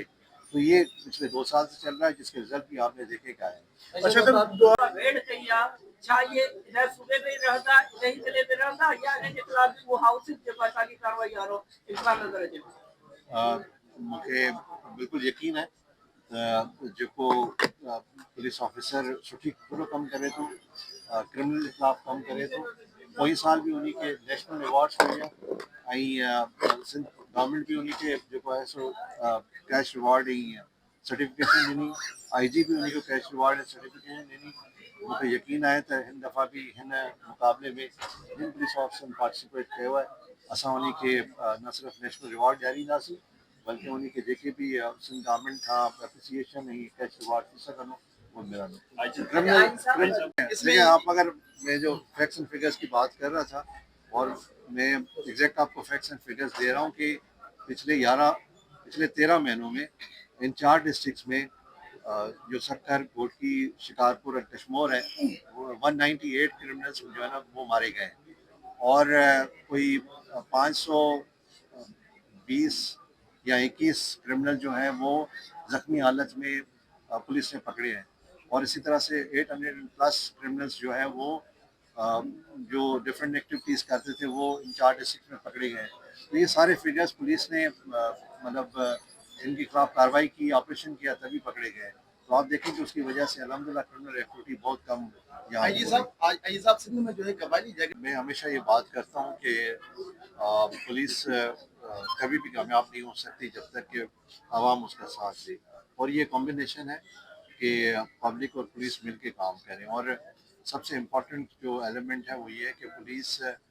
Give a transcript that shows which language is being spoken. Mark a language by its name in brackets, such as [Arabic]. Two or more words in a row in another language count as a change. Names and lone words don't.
[Urdu] تو یہ پچھلے 2 سال سے چل رہا ہے، جس کے رزلٹ بھی آپ نے دیکھے کا ہے۔ [Sindhi] मूंखे बिल्कुल यकीन है जेको [English] police officer [Sindhi] सुठी पूरो कमु करे थो, क्रिमिनल जे ख़िलाफ़ कमु करे थो। पोइ साल बि उन्ही खे [English] national awards [Sindhi] मिलिया, ऐं सिंध गवर्नमेंट बि उन्ही खे जेको आहे सो [English] cash reward [Sindhi] ऐं सर्टिफिकेशन ॾिनी, IG बि उन्ही खे [English] cash reward [Sindhi] ऐं सर्टिफिकेशन ॾिनी। मूंखे यकीन आहे त हिन दफ़ा बि हिन मुक़ाबले में जिन पुलिस ऑफिसरनि पार्टिसिपेट कयो आहे, असां उन्ही खे न सिर्फ़ु [English] national reward [Sindhi] ॾियारींदासीं, बल्कि उन्ही खे जेके भी सिंध गवर्नमेंट खां एप्रिसिएशन ऐं [English] cash reward [Sindhi] थी सघंदो वो मिलंदो। [Urdu] دیکھیے آپ اگر میں جو [English] facts and figures [Urdu] کی بات کر رہا تھا، اور میں ایگزیکٹ آپ کو [English] facts and figures [Urdu] دے رہا ہوں کہ پچھلے 13 مہینوں میں ان 4 ڈسٹرکٹس میں جو سکھر، گھوٹکی، شکارپور اور کشمور ہے، 198 کرمنلز جو ہے نا وہ مارے گئے ہیں، اور کوئی 520 یا 21 کرمنل جو ہیں وہ زخمی حالت میں پولیس نے پکڑے ہیں، اور اسی طرح سے 800+ کرمنلز جو ہیں وہ جو [English] different activities [Urdu] کرتے تھے وہ ان 4 ڈسٹرکٹ میں پکڑے گئے ہیں. تو یہ سارے فگرز پولیس نے مطلب ان کے خلاف کارروائی کی، آپریشن کیا، تبھی پکڑے گئے. تو آپ دیکھیں کہ اس کی وجہ سے الحمدللہ [English] کرمنل ایکٹیویٹی [Urdu] بہت کم یہاں آئی جی ہو رہی صاحب آئی جی صاحب سندھ میں جو ہے قبائلی جگہ میں ہمیشہ یہ بات کرتا ہوں کہ پولیس کبھی بھی کامیاب نہیں ہو سکتی جب تک کہ عوام اس کا ساتھ دے، اور یہ کمبینیشن ہے کہ پبلک اور پولیس مل کے کام کریں، اور سب سے امپورٹنٹ جو ایلیمنٹ ہے وہ یہ ہے کہ پولیس